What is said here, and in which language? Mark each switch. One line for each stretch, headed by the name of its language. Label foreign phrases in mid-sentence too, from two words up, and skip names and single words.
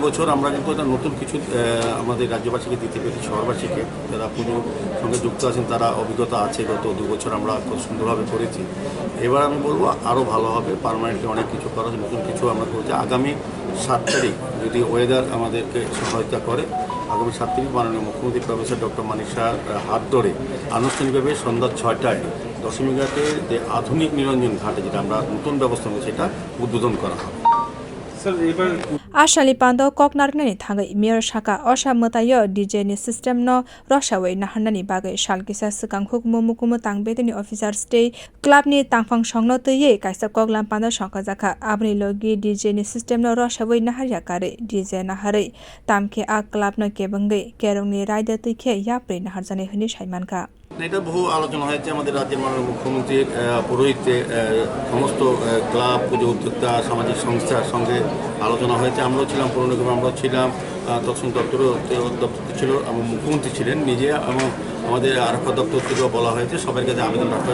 Bangla: বছর আমরা কিন্তু একটা নতুন কিছু আমাদের রাজ্যবাসীকে দিতে পেরেছি শহরবাসীকে যারা পুজোর সঙ্গে যুক্ত আছেন তারা অভিজ্ঞতা আছে গত 2 বছর আমরা খুব সুন্দরভাবে করেছি এবার আমি বলবো আরও ভালো হবে পার্মানেন্টলি অনেক কিছু করা নতুন কিছু আমরা করছি আগামী 7 তারিখ যদি ওয়েদার আমাদেরকে সহায়তা করে আগামী 7 তারিখ মাননীয় মুখ্যমন্ত্রী প্রফেসর ডক্টর মানিক শাহর হাত ধরে আনুষ্ঠানিকভাবে সন্ধ্যা 6টায় 10 ঘাটে যে আধুনিক নিরঞ্জন ঘাটে যেটা আমরা নতুন ব্যবস্থা নিয়ে সেটা উদ্বোধন করা হবে
Kok Borok: Ashali panda koknarnani thangai mayor shaka Mwtai DJ ni system no roshawai naharnani bagai shalkisa sikang hukmu mukumu tangbedini officer stay club ni tangphang songno teye kaisa koklam panda songkajaka abni logi DJ ni system no roshawai naharya kare DJ nahare tamke a club no kebangai kerong ni raida tuikhe yapre naharjane hini saimanka
Bangla: এটা বহু আলোচনা হয়েছে আমাদের রাজ্যের মাননীয় মুখ্যমন্ত্রীর পৌরোহিত্যে সমস্ত ক্লাব পুজো উদ্যোক্তা সামাজিক সংস্থার সঙ্গে আলোচনা হয়েছে আমরাও ছিলাম পৌর নিগম আমরাও ছিলাম তৎসং দপ্তর ছিল মুখ্যমন্ত্রী ছিলেন নিজে এবং আমাদের আরক্ষা দপ্তর থেকেও বলা হয়েছে সবার কাছে আবেদন রাখা